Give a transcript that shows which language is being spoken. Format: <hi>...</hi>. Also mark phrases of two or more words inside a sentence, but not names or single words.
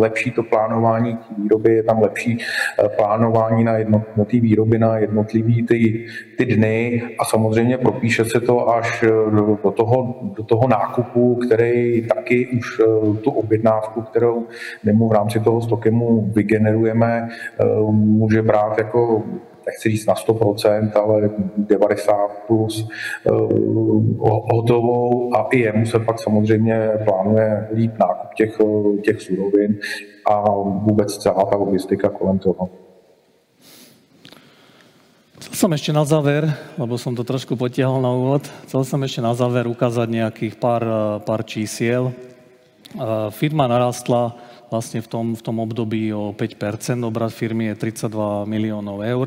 <cs>lepší to plánování výroby, je tam lepší plánování na jednotlivé výroby, na jednotlivý ty dny a samozřejmě propíše se to až do toho nákupu, který taky už tu objednávku, kterou v rámci toho Stokemu vygenerujeme, může brát jako nechci říct na 100%, ale 90 plus hotovou a i jemu se pak samozřejmě plánuje líp nákup těch surovin a vůbec celá ta logistika kolem toho.</cs> <sk>Chcel som ešte na záver, lebo som to trošku potiahol na úvod, chcel som ešte na záver ukázať nejakých pár čísiel. Firma narastla vlastne v tom období o 5%, obrat firmy je 32 miliónov eur.</sk>